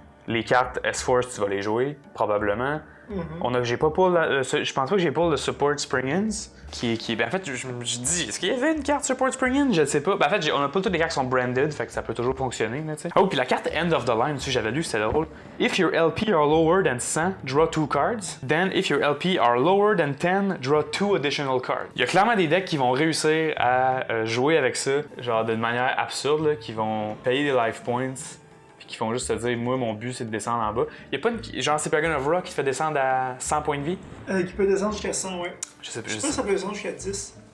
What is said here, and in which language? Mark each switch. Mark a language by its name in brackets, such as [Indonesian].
[French] Les cartes S-Force, tu vas les jouer, probablement. J'ai pas pull, je pense pas que j'ai pull le Support Spring-Ins. Ben en fait, je dis, est-ce qu'il y avait une carte Support Spring-In? Je ne sais pas. Ben en fait, on a pas toutes les cartes qui sont branded, fait que ça peut toujours fonctionner, tu sais. Oh, puis la carte End of the Line, aussi, j'avais lu, c'était drôle. [English] If your LP are lower than 100, draw 2 cards. Then, if your LP are lower than 10, draw 2 additional cards. [French] Il y a clairement des decks qui vont réussir à jouer avec ça, genre d'une manière absurde, là, qui vont payer des life points. Qui font juste te dire, moi, mon but, c'est de descendre en bas. Il y a pas une. Genre, c'est Pagan of Rock qui te fait descendre à 100 points de vie? Qui peut descendre jusqu'à 100, ouais. Je sais pas. Je sais pas si ça peut descendre jusqu'à 10.